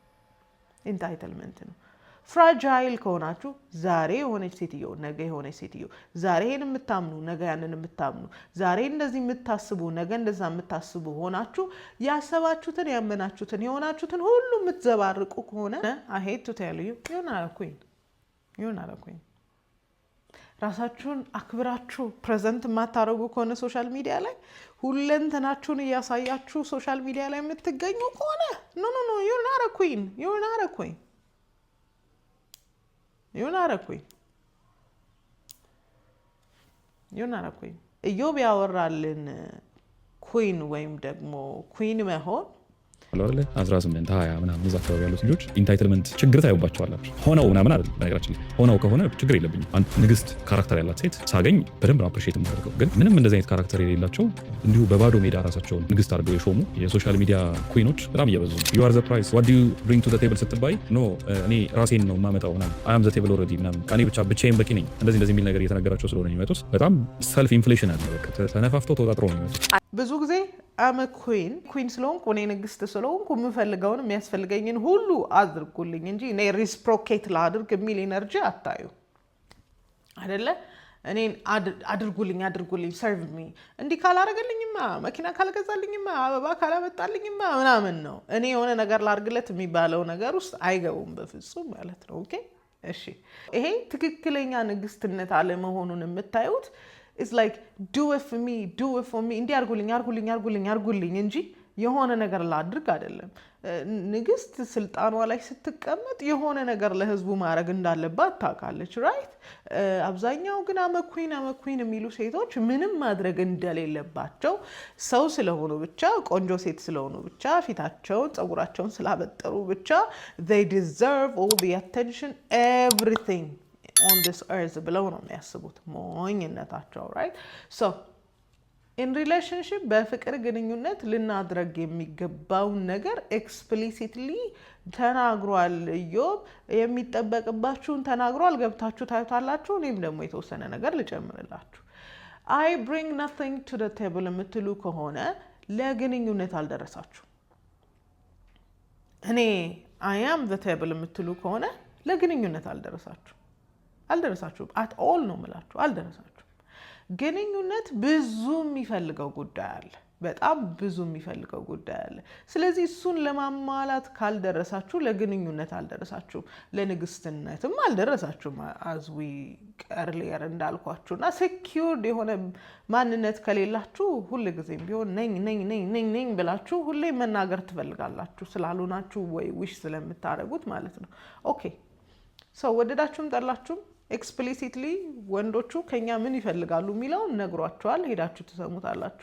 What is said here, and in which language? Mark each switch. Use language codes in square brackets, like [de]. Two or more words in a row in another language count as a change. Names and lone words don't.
[am] ፍራጃይል ከሆናችሁ ዛሬ የሆነች ሴትዮ ነገ የሆነች ሴትዮ፣ ዛሬ ይሄን የምታምኑ ነገ ያንን የምታምኑ፣ ዛሬ እንደዚህ የምታስቡ ነገ እንደዛ የምታስቡ ሆናችሁ ያሰባችሁትን ያመናችሁትን የሆናችሁትን ሁሉ የምትዘባርቁ ከሆነ [en] I hate to tell you you're not a queen. [am] ራሳችሁን አክብራችሁ ፕሬዘንት የማታደርጉ ከሆነ [en] social media [am] ላይ ሁለንተናችሁን እያሳያችሁ [en] social media [am] ላይ የምትገኙ ከሆነ [en] no you're not a queen. [am] ኢዮብ ያወራልን ኩዊን ወይም ደግሞ ኩዊን መሆን 18 20 ምናምን እዛ አካባቢ ያሉት ልጆች ኢንታይትልመንት ችግር ታዩባቸዋላችሁ። ሆነው ምናምን አይደል፣ በነገራችን ላይ ሆነው ከሆነ ችግር የለብኝም። አንድ ንግስት ካራክተር ያላት ሴት ሳገኝ በደንብ ነው አፕሪሺየት የማደርገው። ግን ምንም እንደዚህ አይነት ካራክተር የሌላቸው እንዲሁ በባዶ ሜዳ ራሳቸውን ንግስት አድርገው የሾሙ የሶሻል ሚዲያ ኩዊኖች በጣም እየበዙ ነው። [en] you are the price what do you bring to the table [am] ስትባይ ኖ እኔ ራሴን ነው የማመጣው ምናምን [en] I am the table already [am] ምናምን እኔ ብቻዬን በቂ ነኝ እንደዚህ የሚል ነገር እየተነገራቸው ስለሆነ የሚመጡት በጣም [en] self inflation [am] አለ። በቃ ተነፋፍተው ተወጣጥረው ነው የሚመጡት። ብዙ ጊዜ [en] I'm queen [am] ስለሆንኩ እኔ ንግስት ስለሆንኩ የምፈልገውን የሚያስፈልገኝን ሁሉ አድርጉልኝ እንጂ እኔ ሪስፕሮኬት ላድርግ የሚል ኢነርጂ አታዩ አይደለ? እኔን አድርጉልኝ [en] serve me [am] እንዲህ ካላረገልኝማ መኪና ካልገዛልኝማ አበባ ካላመጣልኝማ ምናምን ነው። እኔ የሆነ ነገር ላድርግለት የሚባለው ነገር ውስጥ አይገቡም በፍጹም ማለት ነው። ኦኬ እሺ፣ ይሄ ትክክለኛ ንግስትነት አለመሆኑን የምታዩት [en] it's like do it for me [am] እንዲህ አርጉልኝ እንጂ የሆነ ነገር ላድርግ አይደለም። ንግስት ስልጣኗ ላይ ስትቀመጥ የሆነ ነገር ለህዝቡ ማድረግ እንዳለባት ታውቃለች ራይት። አብዛኛው ግን አመኩኝ የሚሉ ሴቶች ምንም ማድረግ እንደሌለባቸው ሰው ስለሆኑ ብቻ ቆንጆ ሴት ስለሆኑ ብቻ ፊታቸውን ጸጉራቸውን ስላበጠሩ ብቻ [en] they deserve all the attention everything on this earth [am] ብለው ነው የሚያስቡት ሞኝነታቸው ራይት። [en] so in relationship [am] በፍቅር ግንኙነት ልናድርግ የሚገባው ነገር explicitly ተናግሯል ኢዮብ። የሚጠበቅባችሁን ተናግሯል፣ ገብታችሁ ታዩታላችሁ። እኔም ደግሞ የተወሰነ ነገር ልጨምርላችሁ። [en] I bring nothing to the table [am] የምትሉ ከሆነ ለግንኙነት አልደረሳችሁ። እኔ [en] I am the table [am] የምትሉ ከሆነ ለግንኙነት አልደረሳችሁም [en] at all [am] ነው የምላችሁ፣ አልደረሳችሁም። ግንኙነት ብዙ የሚፈልገው ጉዳይ አለ፣ በጣም ብዙ የሚፈልገው ጉዳይ አለ። ስለዚህ እሱን ለማሟላት ካልደረሳችሁ ለግንኙነት አልደረሳችሁም፣ ለንግስትነትም አልደረሳችሁም። [en] as we earlier [am] እንዳልኳችሁና secured የሆነ ማንነት ከሌላችሁ ሁልጊዜም ቢሆን ነኝ ብላችሁ ሁሌ መናገር ትፈልጋላችሁ ስላልሆናችሁ ወይ wish ስለምታረጉት ማለት ነው። ኦኬ ሰው ወደዳችሁም ጠላችሁም ኤክስፕሊሲትሊ ወንዶቹ ከኛ ምን ይፈልጋሉ የሚለውን ነግሯቸዋል። ሄዳችሁ ትሰሙታላችሁ።